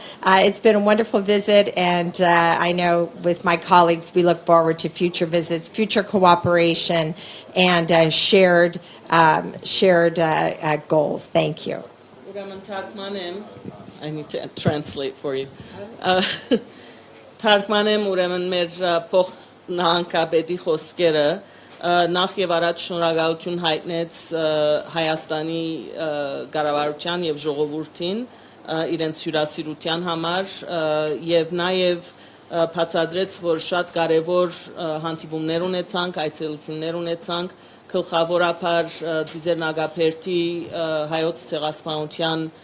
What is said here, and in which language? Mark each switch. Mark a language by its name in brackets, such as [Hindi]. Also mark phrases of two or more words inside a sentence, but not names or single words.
[English] It's been a wonderful visit, and I know with my colleagues we look forward to future visits, future cooperation, and shared goals. Thank you. I need to translate for you. [Armenian] Թարգմանեմ ուրեմն մեր փոխնահանգապետի խոսքերը նախ եւ առաջ շնորհակալություն հայտնեց Հայաստանի կառավարության եւ ժողովրդին իրենց հյուրասիրության համար եւ նաեւ բացատրեց, որ շատ կարեւոր հանդիպումներ ունեցանք, այցելություններ ունեցանք, գլխավորապես Ձիձեռնագապերտի հայոց ցեղասպանության